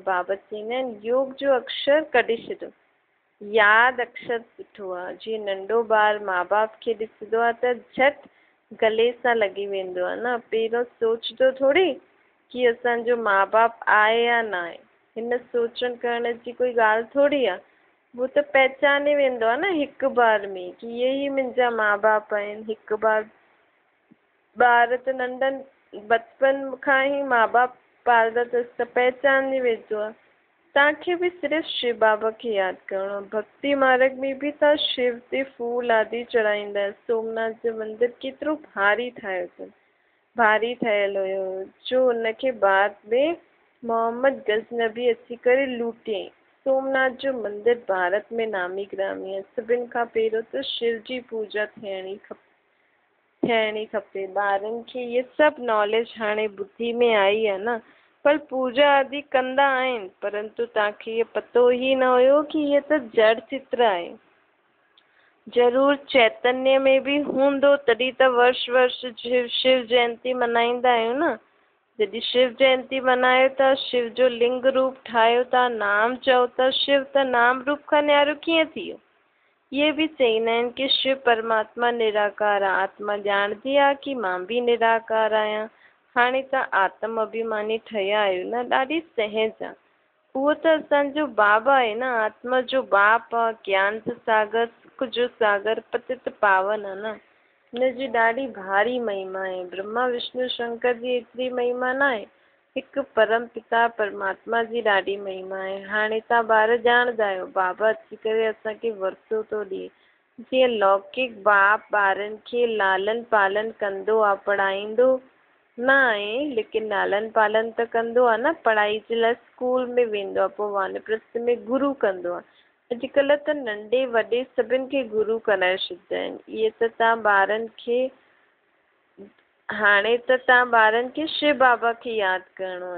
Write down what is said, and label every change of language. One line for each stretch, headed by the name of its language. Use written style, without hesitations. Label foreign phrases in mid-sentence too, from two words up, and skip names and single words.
Sindhi: बाबा चईंदा आहिनि योग जो अक्षर कढी छॾियो, यादि अक्षर सुठो आहे। जीअं नंढो ॿार माउ बाप खे ॾिसंदो आहे त झटि गले सां लॻी वेंदो आहे न, पहिरियों सोचंदो थोरी कि असांजो माँ बाप आहे या न आहे। हिन सोचण करण जी कोई ॻाल्हि थोड़ी आहे। वो त पहचाने वेंदो आहे न हिक बार में कि ये ही मुंहिंजा माँ बाप आहिनि। हिक बार ॿार त नंढनि बचपन खां ई माँ बाप पालदा अथसि त पहचाने वेंदो आहे। तव्हांखे बि सिर्फ़ु शिव बाबा खे यादि करिणो आहे। भक्ति मार्ग में बि तव्हां शिव ते फूल आदि चढ़ाईंदा। सोमनाथ जो मंदिर केतिरो भारी ठाहियो अथनि, भारी ठहियल हुयो जो हुनखे बाद में मोहम्मद गज़नबी अची करे लूटियईं। सोमनाथ जो मंदिर भारत में नामी ग्रामी आहे। सभिनि खां पहिरियों त शिव जी पूजा थियणी खपे। ॿारनि खे इहे सभु नॉलेज हाणे ॿुधी में आई आहे न, पर पूजा आदि कंदा आहिनि, परंतु तव्हांखे इहो पतो ई न हुयो कि इहे त जड़ चित्र आहे। ज़रूर चैतन्य में बि हूंदो, तॾहिं त वर्ष वर्ष शिव जयंती मल्हाईंदा आहियूं न। जॾहिं शिव जयंती मल्हायो था, शिव जो लिंग रूप ठाहियो था, नाम चओ था, शिव त नाम रूप खां न्यारो कीअं थी वियो। ये बि चईंदा आहिनि कि शिव परमात्मा निराकार आहे। आत्मा ॼाणदी आहे कि मां बि निराकार आहियां। हाणे तव्हां आत्म अभिमानी ठहिया आहियो न, ॾाढी सहज आहे। उहो त असांजो बाबा आहे न, आत्मा जो बाप आहे, ज्ञान जो सागर, सुख जो सागर, पतित पावन आहे न। हिनजी ॾाढी भारी महिमा आहे। ब्रह्मा विष्णु शंकर जी एतिरी महिमा न आहे। हिकु परम पिता परमात्मा जी ॾाढी महिमा आहे। हाणे तव्हां ॿार ॼाणदा आहियो, बाबा अची करे असांखे वरतो थो ॾिए। जीअं लौकिक बाप ॿारनि खे लालन पालन कंदो आहे, पढ़ाईंदो न आहे, लेकिन लालन पालन त कंदो आहे न। पढ़ाई जे लाइ स्कूल में वेंदो आहे, पोइ वानप्रस्थ में गुरु कंदो आहे। अॼुकल्ह त नंढे वॾे सभिनि खे गुरु कराए छॾींदा आहिनि। इहे त तव्हां ॿारनि खे हाणे त तव्हां ॿारनि खे शिव बाबा खे यादि करिणो आहे।